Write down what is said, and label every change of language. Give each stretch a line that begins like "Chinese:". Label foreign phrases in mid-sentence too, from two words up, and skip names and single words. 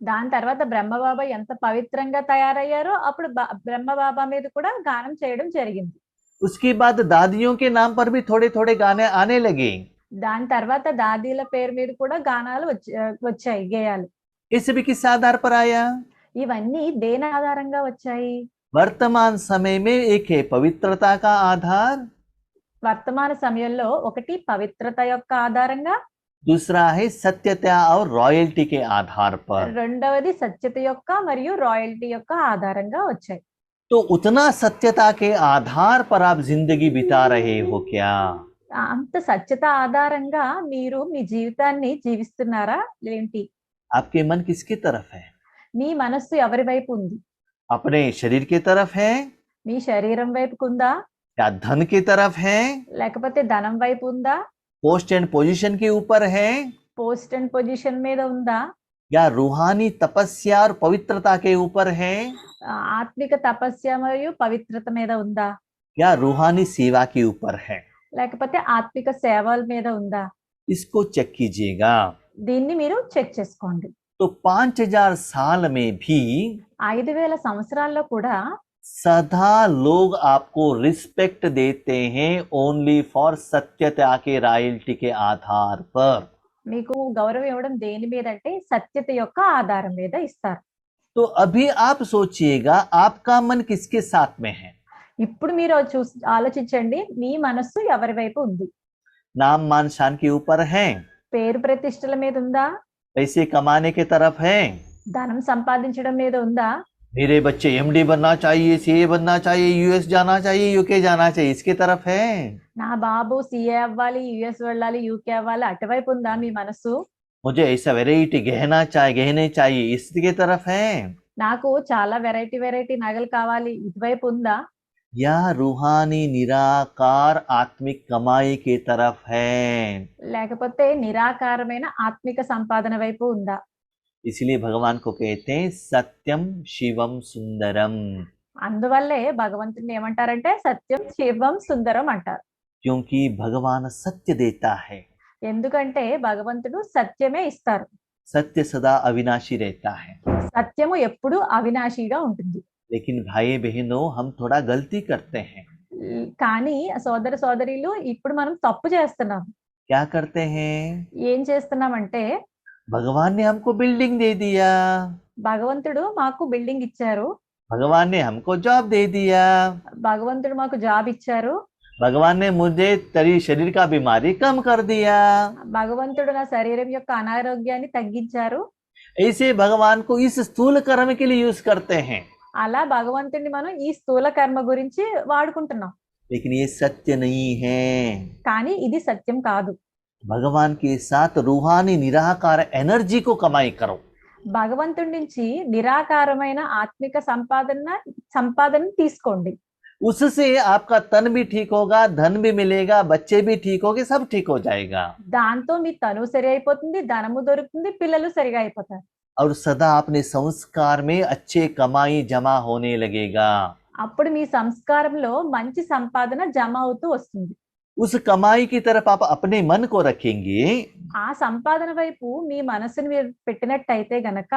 Telugu: దాని తర్వాత బ్రహ్మబాబా ఎంత పవిత్రంగా తయారయ్యారో అప్పుడు బ్రహ్మబాబా మీద కూడా గానం చేయడం జరిగింది.
Hindi: उसके बाद दादियों के नाम पर भी थोड़े थोड़े गाने आने लगे।
Telugu: దాని తర్వాత దాదీల పేరు మీద కూడా గానాలు వచ్చాయి, గేయాలు.
Hindi: ये सभी किस आधार पर आया?
Telugu: ఇవన్నీ దేని ఆధారంగా వచ్చాయి?
Hindi: वर्तमान समय में एक है पवित्रता का आधार,
Telugu: వర్తమాన సమయంలో ఒకటి పవిత్రత యొక్క ఆధారంగా,
Hindi: दूसरा है सत्यता और रॉयल्टी के आधार पर।
Telugu: రెండవది సత్యత యొక్క మరియు రాయల్టీ యొక్క ఆధారంగా వచ్చాయి.
Hindi: तो उतना सत्यता के आधार पर आप जिंदगी बिता रहे हो क्या?
Telugu: అంత సత్యత ఆధారంగా మీరు మీ జీవితాన్ని జీవిస్తున్నారా ఏంటి?
Hindi: आपके मन किसकी तरफ है?
Telugu: మీ మనస్సు ఎవరి వైపు ఉంది?
Hindi: अपने शरीर की तरफ है
Telugu: మీ శరీరం వైపుకు ఉందా,
Hindi: या धन की तरफ है,
Telugu: లేకపోతే ధనం వైపు ఉందా,
English: post and position
Hindi: के ऊपर है,
English: post and position
Telugu: మీద ఉందా,
Hindi: या रूहानी तपस्या और पवित्रता के ऊपर है,
Telugu: ఆత్మిక తపస్య మరియు పవిత్రత మీద ఉందా,
Hindi: या रूहानी सेवा के ऊपर है?
Telugu: లేకపోతే ఆత్మిక సేవల మీద ఉందా?
Hindi: इसको चेक कीजिएगा।
Telugu: దీన్ని మీరు చెక్ చేసుకోండి.
Hindi: तो 5000 साल में भी
Telugu: 5000 సంవత్సరాల్లో కూడా
Hindi: सदा लोग आपको रिस्पेक्ट देते हैं
English: only for
Hindi: सत्यता के रॉयल्टी के आधार पर।
Telugu: మీకు గౌరవం ఇవ్వడం దేని మీద అంటే సత్యత యొక్క ఆధారం మీద ఇస్తారు.
Hindi: तो अभी आप सोचिएगा आपका मन किसके साथ में है?
Telugu: ఇప్పుడు మీరు ఆలోచించండి, మీ మనస్సు ఎవరి వైపు ఉంది?
Hindi: नाम मान शान के ऊपर है,
Telugu: పేరు ప్రతిష్టల మీద ఉందా,
Hindi: पैसे कमाने की तरफ है,
Telugu: ధనం సంపాదించడం మీద ఉందా,
Hindi: मेरे बच्चे एमडी बनना चाहिए, सीए बनना चाहिए, यूएस जाना चाहिए, यूके जाना चाहिए, इसकी तरफ है?
Telugu: నా బాబు సిఏ అవ్వాలి, యుఎస్ వెళ్ళాలి, యూకే అవ్వాలి, అటువైపు ఉందా మీ మనస్సు?
Hindi: मुझे ऐसा वेराइटी गहने चाहिए, इसकी तरफ है?
Telugu: నాకు చాలా వెరైటీ నగలు కావాలి, ఇటువైపు ఉందా?
Hindi: या रूहानी निराकार आत्मिक कमाई की तरफ है?
Telugu: లేకపోతే నిరాకారమైన ఆత్మిక సంపాదన వైపు ఉందా?
Hindi: इसलिए भगवान को कहते हैं सत्यम शिवम सुंदरम,
Telugu: అందువల్లే భగవంతుని ఏమంటారంటే సత్యం శివం సుందరం అంటారు.
Hindi: क्योंकि भगवान सत्य देता है,
Telugu: ఎందుకంటే భగవంతుడు సత్యమే ఇస్తారు.
Hindi: सत्य सदा अविनाशी रहता है।
Telugu: సత్యము ఎప్పుడు అవినాశిగా ఉంటుంది.
Hindi: लेकिन भाई बहनों हम थोड़ा गलती करते हैं।
Telugu: కానీ సోదర సోదరీలు ఇప్పుడు మనం తప్పు చేస్తున్నాం.
Hindi: क्या करते हैं?
Telugu: ఏం చేస్తున్నామంటే
Hindi: भगवान ने हमको बिल्डिंग दे दिया,
Telugu: భగవంతుడు మాకు బిల్డింగ్ ఇచ్చారు,
Hindi: भगवान ने हमको जॉब दे दिया,
Telugu: భగవంతుడు మాకు జాబ్ ఇచ్చారు,
Hindi: भगवान ने मुझे तेरी शरीर का बीमारी कम कर दिया।
Telugu: భగవంతుడు నా శరీరం యొక్క అనారోగ్యాన్ని తగ్గించారు.
Hindi: ऐसे भगवान को इस स्थूल कर्म के लिए यूज करते हैं,
Telugu: అలా భగవంతుడిని మనం ఈ స్థూల కర్మ గురించి వాడుకుంటున్నాం.
Hindi: लेकिन ये सत्य नहीं है।
Telugu: కానీ ఇది సత్యం కాదు.
Hindi: भगवान के साथ रूहानी निराकार एनर्जी को कमाई करो।
Telugu: భగవంతుడి నుంచి నిరాకారమైన ఆత్మిక సంపాదన తీసుకోండి.
Hindi: उससे आपका तन भी ठीक होगा, धन भी मिलेगा, बच्चे भी ठीक होंगे, सब ठीक हो जाएगा।
Telugu: దాంతో మీ తను సరి అయిపోతుంది, ధనము దొరుకుతుంది, పిల్లలు సరిగా అయిపోతారు.
Hindi: और सदा अपने संस्कार में अच्छे कमाई जमा होने लगेगा।
Telugu: అప్పుడు మీ సంస్కారంలో మంచి సంపాదన జమ అవుతూ వస్తుంది.
Hindi: उस कमाई की तरफ आप अपने मन को रखेंगे
Telugu: ఆ సంపాదన వైపు మీ మనసుని మీరు పెట్టినట్టయితే గనక